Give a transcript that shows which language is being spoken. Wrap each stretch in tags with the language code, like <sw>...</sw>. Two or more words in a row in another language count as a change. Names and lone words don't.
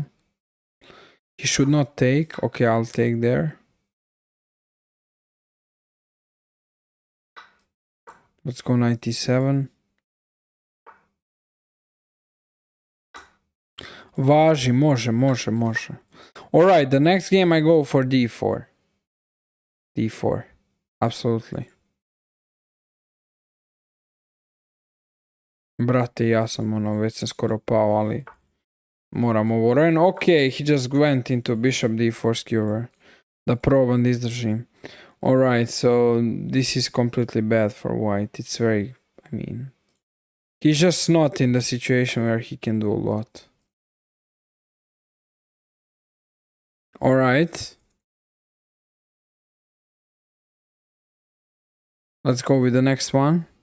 <en>He should not take. Okay, I'll take there. Let's go 97.</en> <sr>Važi, može.</sr> <en>Alright, the next game I go for d4. d4. Absolutely.</en> <sr>Brate, ja sam već sam skoro pao, ali moram ovo ren.</sr> <en>Ok, he just went into bishop d4 skewer.</en> <sr>Da probam da izdržim.</sr> <en>Alright, so this is completely bad for white. It's very, I mean, he's just not in the situation where he can do a lot. Alright. Let's go with the next one.</en>